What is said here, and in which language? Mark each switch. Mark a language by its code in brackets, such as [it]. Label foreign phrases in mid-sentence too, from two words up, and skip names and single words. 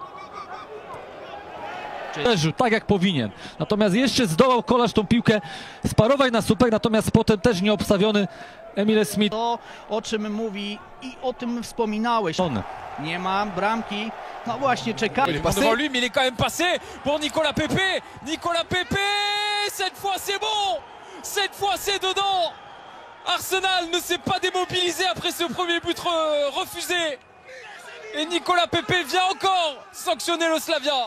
[pl] Tak jak powinien. Natomiast jeszcze zdołał Kolarz tą piłkę sparować na słupek, natomiast potem też nieobstawiony Emile Smith. To, o czym mówi i o tym wspominałeś. Nie ma bramki. No właśnie, czekamy. [fr] Devant lui, mais il est quand même passé pour Nicolas Pepe. Nicolas Pepe, cette fois c'est bon. Cette fois c'est dedans. Arsenal ne s'est pas démobilisé après ce premier but refusé. Et Nicolas Pepe vient encore sanctionner le Slavia.